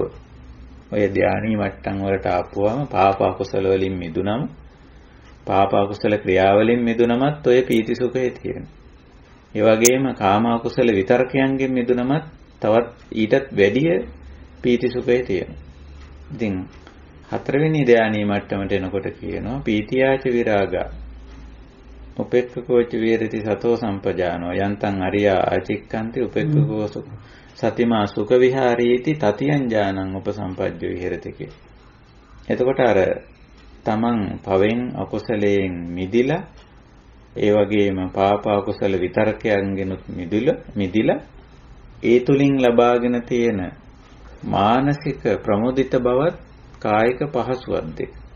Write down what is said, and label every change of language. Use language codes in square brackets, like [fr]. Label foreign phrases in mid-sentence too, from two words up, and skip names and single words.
[si] ඔය ධානී මට්ටම් වලට ආපුවම පාප අකුසල වලින් මිදුනම පාප අකුසල ක්‍රියාවලින් මිදුනමත් ඔය පීති සුඛය තියෙනවා. ඒ වගේම කාම අකුසල විතර්කයන්ගෙන් මිදුනමත් තවත් ඊටත් වැඩිය පීති සුඛය තියෙනවා. ඉතින් හතරවෙනි ධානී මට්ටමට එනකොට කියනවා [pi] පීතියාච විරාගා උපේක්ඛකෝච විහෙරති සතෝ සම්පජානෝ යන්තං අරියා ආචික්ඛන්ති උපේක්ඛකෝ සතිමා සුඛ විහාරීති තතියං ඥානං උපසම්පජ්ජෝ විහෙරති කිය. [si] එතකොට අර තමන් පවෙන් අකුසලයෙන් මිදිලා ඒ වගේම පාප අකුසල විතර්කයන්ගෙනුත් මිදිලා ඒ තුලින් ලබාගෙන තියෙන මානසික ප්‍රමුදිත බවත් කායික පහසුවක් දෙක.